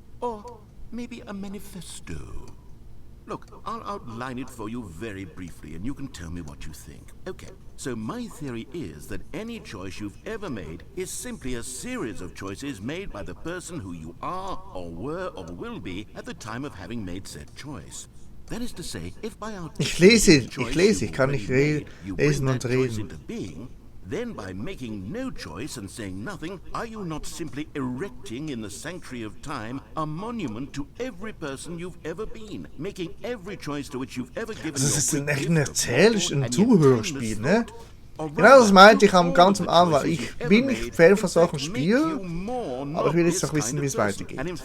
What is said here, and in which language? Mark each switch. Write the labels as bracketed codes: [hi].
[en] Or maybe a manifesto. Look, I'll outline it for you very briefly, and you can tell me what you think. Okay, so my theory is that any choice you've ever made is simply a series of choices made by the person who you are, or were, or will be at the time of having made said choice. That is to say, if by our [de] Ich lese, ich kann nicht lesen und reden. [en] Then by making no choice and saying nothing, are you not simply erecting in the sanctuary of time a monument to every person you've ever been, making every choice to which you've ever given [de] Also es ist echt ein Zuhörspiel, ne? Genau das meinte ich ganz am Anfang. Ich bin nicht Fan von solchen Spielen, aber ich will jetzt noch wissen, wie es weitergeht.